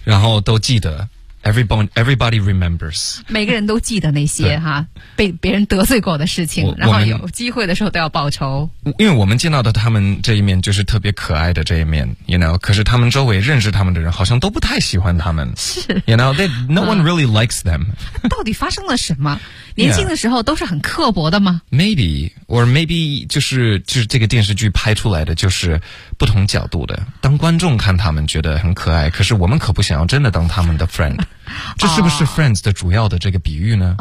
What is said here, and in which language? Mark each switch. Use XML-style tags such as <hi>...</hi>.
<zh>然后都记得</zh> <en>everybody remembers</en> <zh>每个人都记得那些哈被别人得罪过的事情然后有机会的时候都要报仇因为我们见到的他们这一面就是特别可爱的这一面 you know 可是他们周围认识他们的人好像都不太喜欢他们是</zh> <en>you know they, no one really likes them</en> <zh>到底发生了什么年轻的时候都是很刻薄的吗、</zh> <en>yeah. Maybe or maybe</en> <zh>就是这个电视剧拍出来的就是不同角度的当观众看他们觉得很可爱可是我们可不想要真的当他们的 friend 这是不是 friends 的主要的这个比喻呢、</zh>